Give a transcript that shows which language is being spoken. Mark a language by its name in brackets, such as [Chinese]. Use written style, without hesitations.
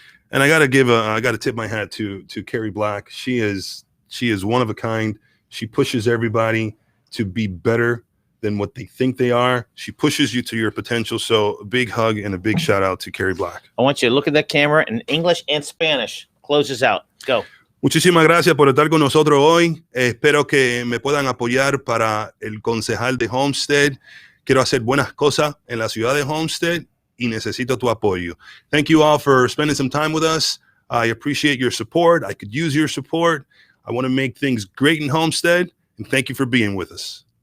[English] And I got to tip my hat to Carrie Black. She is one of a kind. She pushes everybody to be better. than what they think they are. She pushes you to your potential. So a big hug and a big shout out to Carrie Black. I want you to look at that camera in English and Spanish. Close us out. Go. [Spanish] Muchísimas gracias por estar con nosotros hoy. Espero que me puedan apoyar para el concejal de Homestead. Quiero hacer buenas cosas en la ciudad de Homestead y necesito tu apoyo. [English] Thank you all for spending some time with us. I appreciate your support. I could use your support. I want to make things great in Homestead, and thank you for being with us.